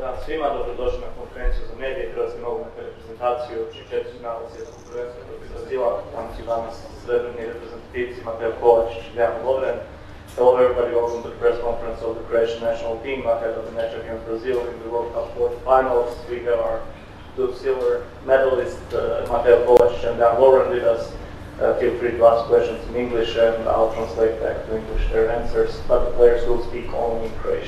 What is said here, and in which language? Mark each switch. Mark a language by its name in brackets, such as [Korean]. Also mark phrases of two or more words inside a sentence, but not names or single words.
[Croatian] svima, dobrodošli na konferenciju za medije, hrvatske nogometne reprezentaciju, četvrtfinala svjetskog prvenstva protiv Brazila. Tamo su danas srebrni reprezentativci Mateo Kovačić i Lovren. [English] Hello everybody, welcome to the press conference of the Croatian national team ahead of the match against Brazil in the World Cup quarterfinals. We have our two silver medalists, Mateo Kovačić and Lovren, with us. Feel free to ask questions in English and I'll translate back to English their answers, but the players will speak only in Croatian.